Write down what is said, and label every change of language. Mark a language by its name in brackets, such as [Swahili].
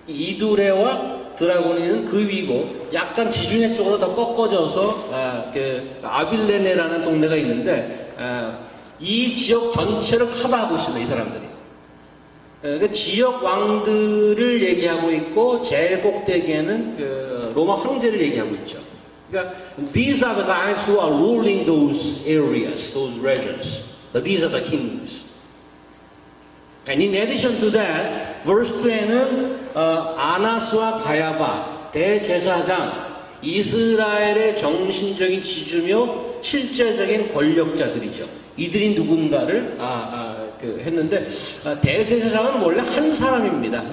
[Korean] 이두레와 드라고니는 그 위고, 약간 지중해 쪽으로 더 꺾어져서 아빌레네라는 동네가 있는데, 이 지역 전체를 커버하고 있습니다. 이 사람들이. 그 지역 왕들을 얘기하고 있고, 제일 꼭대기에는 그 로마 황제를 얘기하고 있죠. 그러니까 [English] these are the guys who are ruling those areas, those regions. These are the kings. And in addition to that, [Korean] verse 2에는 아나스와 가야바, 대제사장, 이스라엘의 정신적인 지주며 실제적인 권력자들이죠. 이들이 누군가를 했는데, 대제사장은 원래 한 사람입니다.